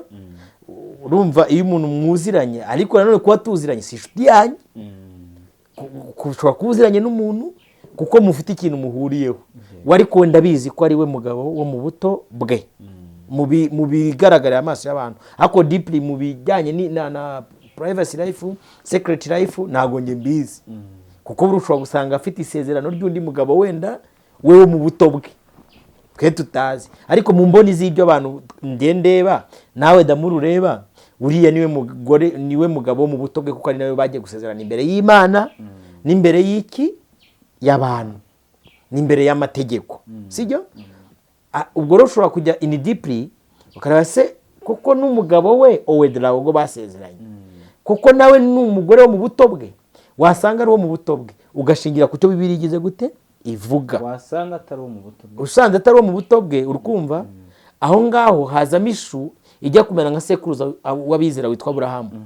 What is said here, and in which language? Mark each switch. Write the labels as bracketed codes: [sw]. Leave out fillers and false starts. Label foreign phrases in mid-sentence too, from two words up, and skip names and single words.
[rw] Urumva iyo umuntu mwuziranye, ariko nanone kuba tuziranye si inshuti yanyu, ushobora kubuziranye n'umuntu kuko mufite ikintu muhuriyeho, ariko ndabizi ko ari we mugabo wo mu buto bwe, mu bigaragarira amaso y'abantu. Ariko deeply mu bijyanye na [en] privacy life, secret life, [rw] ntago nge mbizi, kuko ushobora gusanga afite isezerano ry'undi mugabo wenda we wo mu buto bwe twe tutazi. Ariko mu mboni z'ibyo abantu ndeba nawe damuru ureba, uriya niwe mugabo mu buto bwe, kuko ari nawe bagiye gusezerana imbere y'Imana n'imbere y'iki y'abantu n'imbere y'amategeko, sibyo? Ubwo rero ushobora kujya [en] in deeply [rw] ukareba se kuko n'umugabo we owedra ubwo basezeranye, kuko nawe n'umugore wo mu buto bwe wasanga ari wo mu buto bwe, ugashingira ku cyo Bibiliya igize gute ivuga. Wasanga atari wo mu buto bwe, usanze atari wo mu buto bwe, urukumva, aho ngaho hazamo ishu ijya kumera nka sekuruza w'abizera witwa Aburahamu.